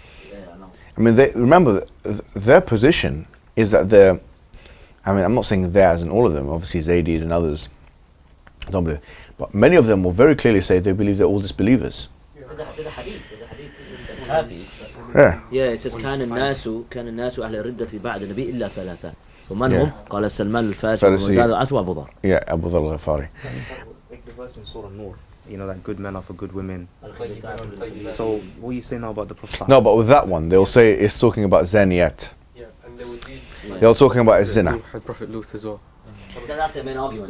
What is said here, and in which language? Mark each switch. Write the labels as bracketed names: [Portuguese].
[English] Yeah, I know. I mean, remember their position is that they're. I mean, I'm not saying they as in all of them. Obviously, Zaydis and others don't believe, but many of them will very clearly say they believe they're all disbelievers. There's a hadith in the Kafi. Yeah, [Arabic] it says كان الناس أهل الردة بعد النبي إلا ثلاثة ومن هم؟ قال سلمان الفارسي ومقداد أسوأ أبو ذر. [English] Yeah, Abu Dhar al-Ghifari. Like the verse in Surah Nur, that good men are for good women. So what are you saying now about the Prophet? No, but with that one, they'll say it's talking about zaniyat. Yeah, and they would use They're talking about zina. Prophet Lut as well. That's the main argument.